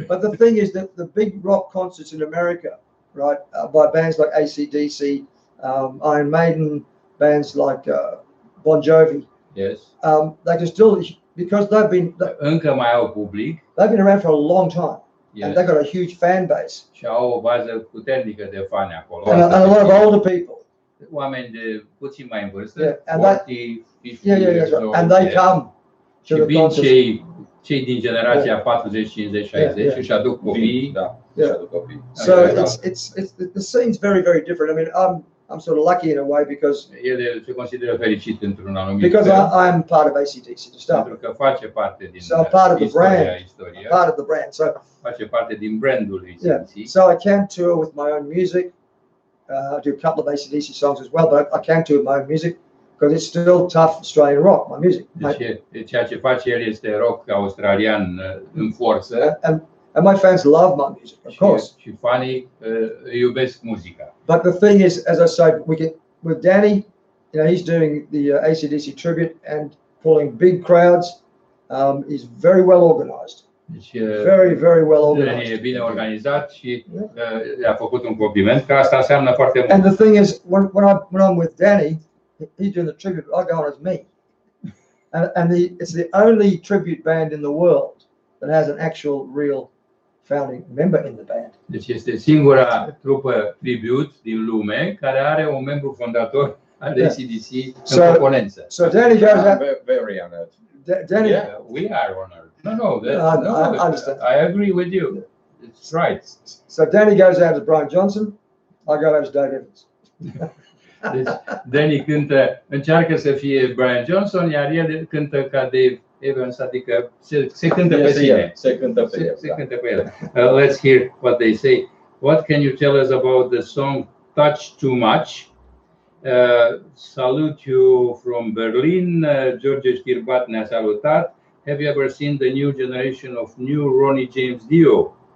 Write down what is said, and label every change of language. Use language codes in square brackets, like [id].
[en] But the thing is that the big rock concerts in America, right, by bands like AC/DC, Iron Maiden, bands like Bon Jovi. Yes. They can still, because they've been. [ro] Încă mai au public. [en] They've been around for a long time. Yes. And they've got a huge fan base. [ro] Și au o bază puternică de fani acolo. [en] And a lot of older people. [ro] Oameni de puțin mai în vârstă, 40, [en] 50 years old. And they come to the concerts. [ro] Cei din generația 40, 50, 60 și aduc copii. [en] So the scene's very, very different. I mean, I'm sort of lucky in a way because [ro] el se consideră fericit într-un anumit [en] because I'm part of AC/DC to start. [ro] Pentru că face parte din [en] part of the brand. Part of the brand. So [ro] face parte din brandul lui. [en] So I can tour with my own music. I do a couple of AC/DC songs as well, but I can tour with my own music because it's still tough Australian rock, my music. [ro] Deci ceea ce face el este rock australian în forță. [en] And my fans love my music, of course. [ro] Și fanii iubesc muzica. [en] But the thing is, as I say, with Danny, you know, he's doing the AC/DC tribute and pulling big crowds. He's very well organized. [ro] Deci, [en] very, very well organized. [ro] E bine organizat și a făcut un compliment că asta înseamnă foarte mult. [en] And the thing is, when I'm with Danny, he's doing the tribute. I go on as me, and it's the only tribute band in the world that has an actual, real founding member in the band. [ro] Deci este singura trupă tribute din lume care are un membru fondator al AC/DC în componență. [en] So Danny goes out. Very honored. Danny, we are honored. No, I understand. I agree with you. It's right. So Danny goes out as Brian Johnson. I go out as Dave Evans. [ro] Deci Danny încearcă să fie Brian Johnson, iar el cântă ca Dave Evans, adică se cântă pe sine. Se cântă pe el. [en] Let's hear what they say. What can you tell us about the song Touch Too Much? Salute you from Berlin. George Schirbat [ro] ne-a salutat. [en] Have you ever seen the new generation of new Ronnie James Dio?